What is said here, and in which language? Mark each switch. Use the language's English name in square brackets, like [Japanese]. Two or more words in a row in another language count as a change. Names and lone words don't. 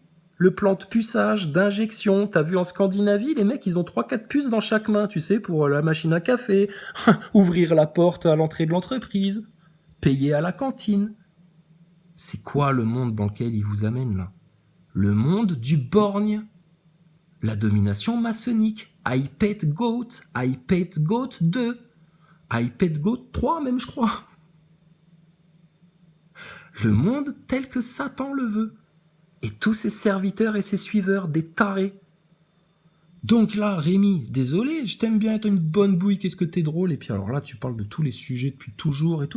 [French] Le plan de puçage, d'injection, t'as vu en Scandinavie, les mecs, ils ont 3-4 puces dans chaque main, tu sais, pour la machine à café, ouvrir la porte à l'entrée de l'entreprise, payer à la cantine. C'est quoi le monde dans lequel ils vous amènent, là? Le monde du borgne. La domination maçonnique. I pet goat, I pet goat 2, I pet goat 3 même, je crois. Le monde tel que Satan le veut. Et tous ses serviteurs et ses suiveurs, des tarés. Donc là, Rémi, désolé, je t'aime bien, t'as une bonne bouille, qu'est-ce que t'es drôle. Et puis alors là, tu parles de tous les sujets depuis toujours et tout.